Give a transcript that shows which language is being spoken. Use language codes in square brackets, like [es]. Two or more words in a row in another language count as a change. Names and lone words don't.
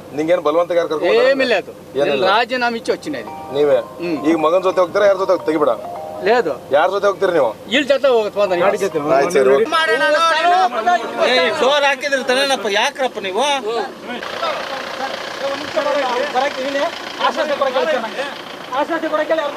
[kn] ನಿಂಗೇನು ಬಲವಂತ ಯಾರು ಕರ್ಕೊಂಡು [te] ఏమీ లేదు, నేను రాజీనామా ఇచ్చి వచ్చినది. [kn] ನೀವೇ ಈಗ ಮಗನ ಜೊತೆ ಹೋಗ್ತಾರ, ಯಾರ ಜೊತೆ ತೆಗಿಬಿಡ? [te] లేదు, [kn] ಯಾರ ಜೊತೆ ಹೋಗ್ತೀರಿ ನೀವು? [te] వీళ్ళ జట్ల పోతాను. [kn] ಡೋರ್ ಹಾಕಿದ್ರೆ ತನೇನಪ್ಪ, ಯಾಕ್ರಪ್ಪ ನೀವು? ಆಶ್ವಾಸ ಕೊಡಕ್ಕೆ